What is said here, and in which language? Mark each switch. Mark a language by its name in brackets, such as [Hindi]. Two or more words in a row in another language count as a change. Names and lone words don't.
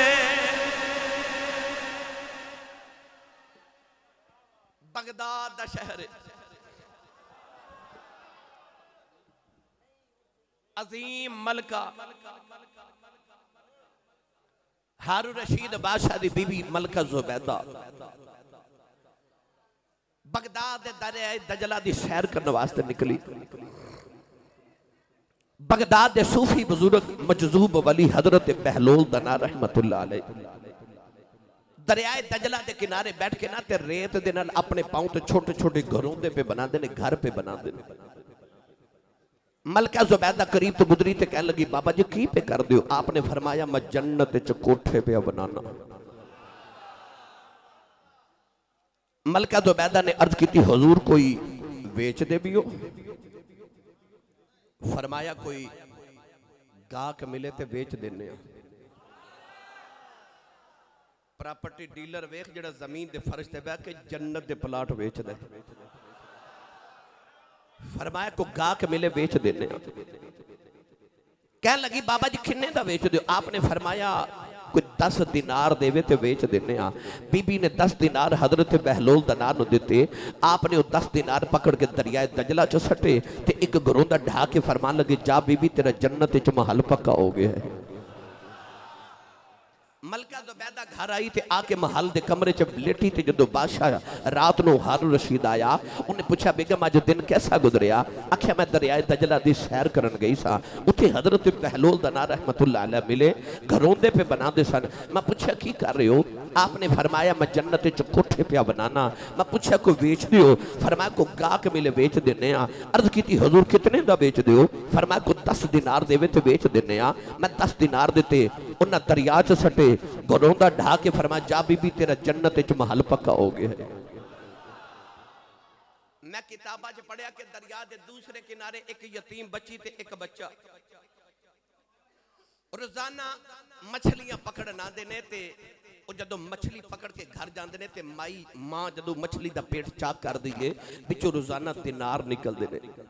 [Punjabi] بغداد دا شہر عظیم ملکہ ہارون رشید بادشاہ دی بی بی ملکہ زبیدہ بغداد دے دریا دجلہ دی سیر کرنے واسطے نکلی. بغداد دے صوفی بزرگ مجذوب ولی حضرت بہلول دانا [Arabic] رحمة الله عليه [Punjabi] دریائے دجلہ کے کنارے بیٹھ کے نا تے ریت دے نال اپنے پاؤں تے چھوٹے چھوٹے گھروں دے پے بناتے نے، گھر پے بناتے نے. ملکہ زبیدہ قریب تو گزری تے کہنے لگی بابا جی کی پے کر دیو? آپنے فرمایا میں جنت چ کوٹھے پے بنانا۔ ملکہ زبیدہ نے عرض کی حضور کوئی بیچ دے بھی ہو? فرمایا کوئی گاہک ملے تے بیچ دینے. [English] property dealer [Punjabi] ویکھ جیہڑا زمین دے فرش تے بیٹھ کے جنت دے پلاٹ بیچ دے. فرمایا کو گاہک ملے بیچ دینے. کہہ لگی بابا جی کنے دا بیچ دو? آپنے فرمایا کوئی 10 دینار دیوے تے بیچ دینے. بی بی نے 10 دینار حضرت بہلول دنار نوں دتے. آپنے وہ 10 دینار پکڑ کے دریائے دجلہ چ سٹے تے ایک گھروں دا ڈھا کے فرمان لگے جا بی بی تیرا جنت چ محل پکا ہو گیا ہے. ملکہ زبیدہ گھر آئی تے آکے محل دے کمرے چ لیٹی تے جدوں بادشاہ رات نوں ہارون رشید آیا، انہیں پوچھا بیگم اج دن کیسا گزریا? آکھیا میں دریائے دجلہ دی سیر کرن گئی سا، اتھے حضرت بہلول دانا [Arabic] رحمة الله عليه [Punjabi] ملے، گھروں دے پے بناتے سن. میں پوچھا کی کر رہے ہو? آپنے فرمایا میں جنت چ کوٹھے پے بنانا. میں پوچھا کوئی بیچ دیو? فرمایا کو گاہک ملے بیچ دینے۔ عرض کی حضور کتنے دا بیچ دیو? فرمایا کو 10 دینار دیوے تے بیچ دینے. میں 10 دینار دیتے، انہیں دریا چ سٹے، گھروں دا ڈھا کے فرمایا جا بی بی تیرا جنت چ محل پکا ہو گیا ہے. میں کتابا چ پڑھیا کہ دریا کے دوسرے کنارے ایک یتیم بچی تے ایک بچہ، روزانہ مچھلیاں پکڑن آتے نے تے جدوں مچھلی پکڑ کے گھر جاتے نے تے مائی ماں جدوں مچھلی دا پیٹ چاک کر دیئے وچوں روزانہ دینار نکلتے نے.